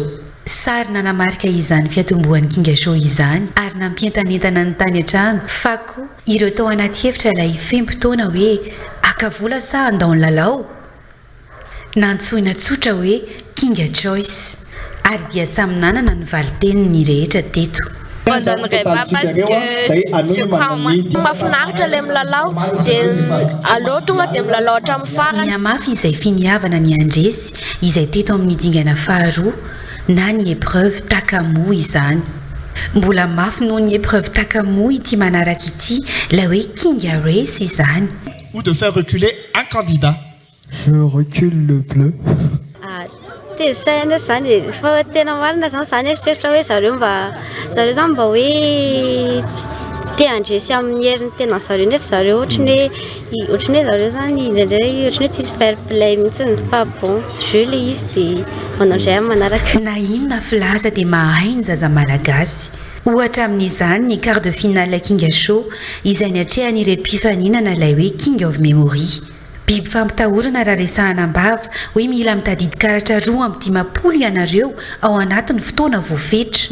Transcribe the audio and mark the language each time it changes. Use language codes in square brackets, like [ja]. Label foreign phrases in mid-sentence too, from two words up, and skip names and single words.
[mg] Sary nanamarika izany fiatombohan'ny Kinga Show izany ary nampientanentana ny tany an-trano fa koa ireo tao anaty hevitra ilay fempotoana hoe akavola sa andao ny lalao nantsoina tsotra hoe Kinga Choice ary dia samy nanana ny valiteniny rehetra teto. [fr] Moi, je donnerais pas parce que je crois en moi. [mg] Mahafinaritra ilay milalao dia aleo tonga dia milalao hatramin'ny farany. Ny amafy izay finiavana ny andresy izay teto amin'ny dingana faharoa na ny épreuve takamoa izany. Mbola mafy noho ny épreuve takamoa ity manaraka ity ilay hoe Kinga Race izany. [fr] ou de faire reculer un candidat? Je recule le bleu. [mg] Tezitra zany fa tena marina zany zany eritreritρα hoe zareo zany mba hoe te handresy amin'ny herin'ny tena zareo nefa zareo ohatrany hoe zareo zany indraindray ohatrany hoe tsisy [en] fair play [mg] mihitsy fa [fr] bon jeu [mg] le izy dia manao indray amin'ny manaraka. Na inona filaza dia mahay ny zaza malagasy. Ohatra amin'izany ny [fr] quart de finale [mg] King Show izay niatrehany ireto mpifaninana ilay hoe King of Memory. Biby fampitahorana raha resahana ambava hoe mila mitadidy karatra 2 ianareo ao anatin'ny fotoana voafetra.